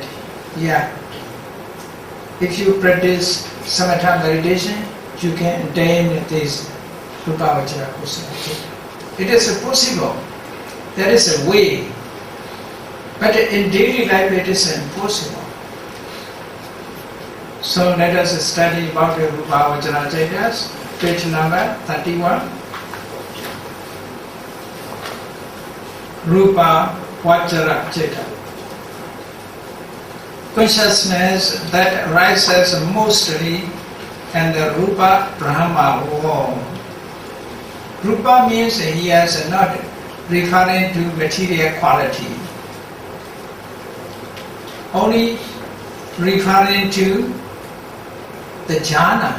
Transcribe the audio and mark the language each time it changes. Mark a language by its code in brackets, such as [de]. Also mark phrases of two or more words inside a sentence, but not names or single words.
[en] Yeah. If you practice samatha meditation, you can attain this [pi] Rupa Vachara Kusala. [en] It is possible. There is a way. But in daily life it is impossible. So let us study about the [pi] Rupa Vachara chetas, [en] page number 31. [pi] Rupa Vachara cheta. [en] Consciousness that rises mostly in the [pi] Rupa Brahma [en] world. Rupa means he is not referring to material quality, only referring to the jhana.